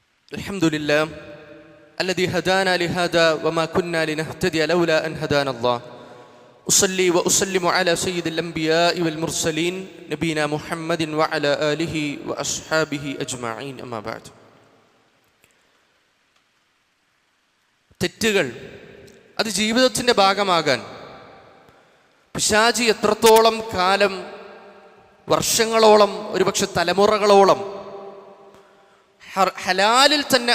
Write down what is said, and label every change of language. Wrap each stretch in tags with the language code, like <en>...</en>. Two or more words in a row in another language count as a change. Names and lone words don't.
<ar>الحمد لله الذي هدانا لهذا وما كنا لنهتدي لولا أن هدانا الله أصلي وأسلم على سيد الأنبياء والمرسلين نبينا محمد وعلى آله وأصحابه أجمعين أما بعد.</ar> <ml>തെറ്റുകൾ അത് ജീവിതത്തിൻ്റെ ഭാഗമാകാൻ പിശാചി എത്രത്തോളം കാലം, വർഷങ്ങളോളം, ഒരുപക്ഷെ തലമുറകളോളം ഹലാലിൽ തന്നെ</ml>